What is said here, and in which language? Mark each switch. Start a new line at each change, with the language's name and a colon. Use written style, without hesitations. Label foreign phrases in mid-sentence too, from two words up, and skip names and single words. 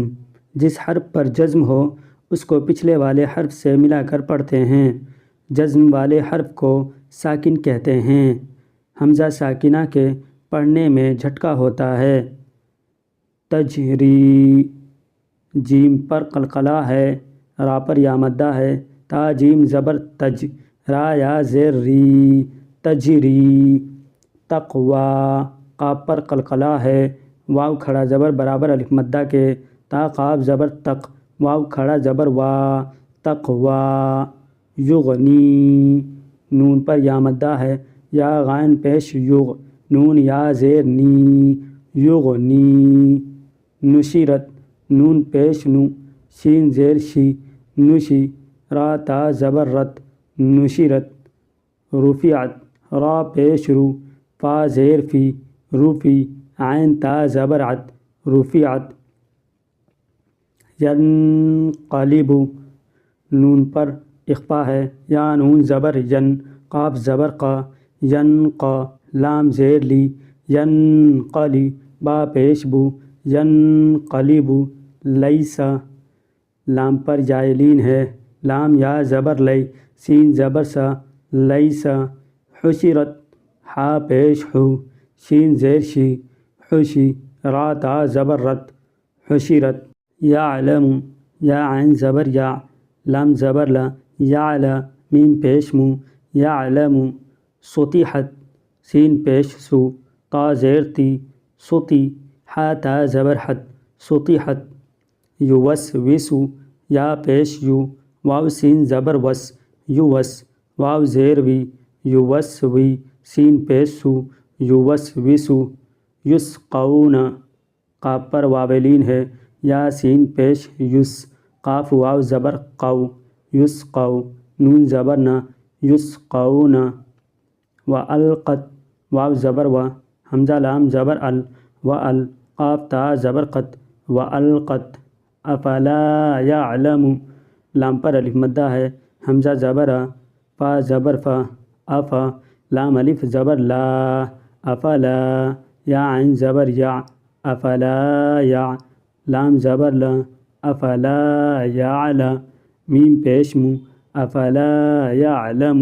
Urdu: جس حرف پر جزم ہو اس کو پچھلے والے حرف سے ملا کر پڑھتے ہیں۔ جزم والے حرف کو ساکن کہتے ہیں۔ حمزہ ساکنہ کے پڑھنے میں جھٹکا ہوتا ہے۔ تجری، جیم پر قلقلہ ہے، را پر یا مدہ ہے، تا جیم زبر تج، را یا زیر ری، تجری۔ تقوی، قاف پر قلقلہ ہے، واو کھڑا زبر برابر الف مدہ کے، تا قاف زبر تق، واو کھڑا زبر وا، تقوی۔ یغنی، نون پر یا مدہ ہے، یا غائن پیش یغ، نون یا زیر نی، یغنی۔ نشرت، نون پیش نو، شین زیر شی، نشی، را تا زبر رت، نشرت۔ رفعت، را پیش رو، فا زیر فی، رفی، عین تا زبر عت، رفعت۔ ینقلب، نون پر اخفا ہے، یا نون زبر ین، قاف زبر قا، ینقا، لام زیر لی، ینقلی، با پیش بو، ینقلب۔ لیسا، لام پر جائلین ہے، لام یا زبر لی، سین زبر سا، لیسا۔ حشرت، حا پیش حو، شین زیر شی، حشی، را تا زبر رت، حشرت۔ یعلم، یا عین زبر یا، لام زبر لا، یعلا، میم پیش مو، یعلم۔ سطحت، سین پیش سو، تا زیر تی، سطی، حا تا زبر حت، سطحت۔ یوسوس، یا پیش یو، واو سین زبر وس، یوس، واو زیر وی، یوسوی، سین پیش سو، یوسوس۔ یسقون، قاف پر واو لین ہے، یا سین پیش یس، قاف واو زبر قو، یسقو، نون زبر نا، یسقون۔ والقت، واو زبر و، حمزہ لام زبر ال، وال، قاف تا زبر قت، والقت۔ افلا یعلم، لام پر الف مدہ ہے، حمزہ زبر آ، فا زبر فا، افا، لام الف زبر لا، افلا، یا عین زبر یا، افلا یا، لام زبر لا، افلا یعلا، میم پیش مو، افلا یعلم۔